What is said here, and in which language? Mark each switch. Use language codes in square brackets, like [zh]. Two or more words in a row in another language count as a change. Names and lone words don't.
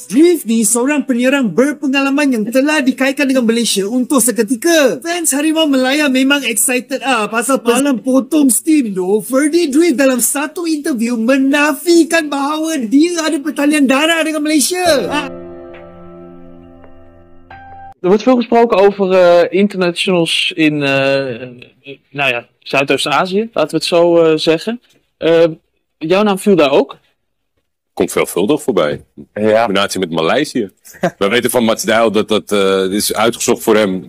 [ms] Drift ni seorang penyerang berpengalaman yang telah dikaitkan dengan Malaysia untuk seketika. Fans Harimau Malaya memang excited pasal malam potong steam tu. Ferdy Drift dalam satu interview menafikan bahawa dia ada pertalian darah dengan Malaysia. [nl] Er wordt veel gesproken over internationals in Zuidoost-Azië, laten we het zo zeggen. Jouw naam viel daar ook? Komt veelvuldig voorbij. Ja. In combinatie met Maleisië. We weten van Mats Dijl dat dat is uitgezocht voor hem.